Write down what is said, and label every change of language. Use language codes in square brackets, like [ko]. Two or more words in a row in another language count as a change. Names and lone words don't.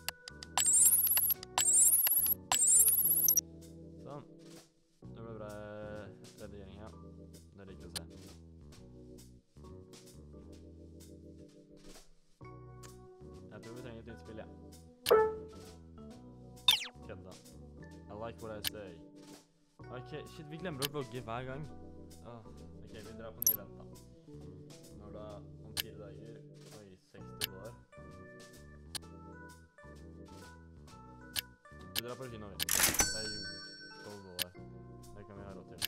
[no] Sånn. Det ble bra redigering, ja. Det liker å se. Jeg tror vi trenger et nytt spill, ja. [en] Kødda. I like what I say. Ok, shit, [no] vi glemmer å vlogge hver gang. Ok, vi drar på ny event da. Når da, om 4 dager. Oi, $60. Vi drar på kino, vi. Det er jo $12. Det kan vi ha råd til.